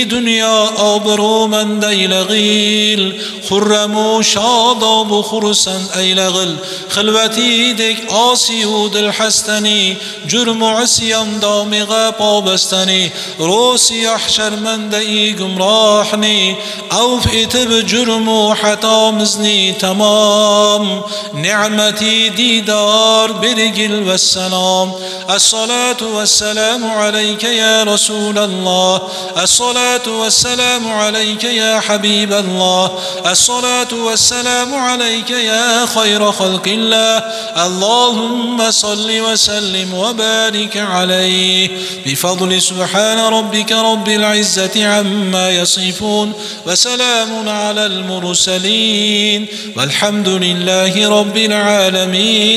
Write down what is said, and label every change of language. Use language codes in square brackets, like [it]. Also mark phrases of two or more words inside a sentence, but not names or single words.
[uz] dunyo obro'mand aylag'il, xurramu shodobu xursand aylag'il, xilvatidek osiyu dil hastani, jurmu isyon domiga pobastani, ro'siyoh sharmandai gumrohni, avf etib jurmu xatomizni tamom, ne'mati didor bergil vassalom. [ar] الصلاة والسلام عليك يا رسول الله الصلاة والسلام عليك يا حبيب الله الصلاة والسلام عليك يا خير خلق الله اللهم صل وسلم وبارك عليه بفضل سبحان ربك رب العزة عما يصفون وسلام على المرسلين والحمد لله رب العالمين.